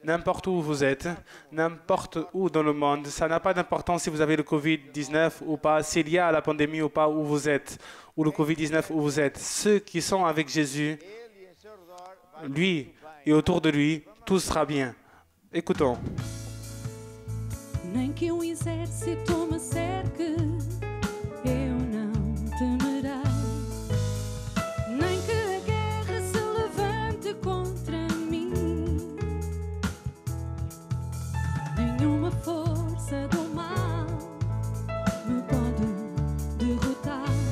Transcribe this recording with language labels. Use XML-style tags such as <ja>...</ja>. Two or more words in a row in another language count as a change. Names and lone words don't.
<fr>n'importe où vous êtes, n'importe où dans le monde. Ça n'a pas d'importance si vous avez le Covid-19 ou pas, s'il y a la pandémie ou pas, où vous êtes, ou le Covid-19 où vous êtes. Ceux qui sont avec Jésus, lui et autour de lui, tout sera bien. Écoutons.</fr> <pt>Nem que exército me cerque, eu não temerei. Nem que a guerra se levante contra mim. Nenhuma força do mal me pode derrotar.</pt>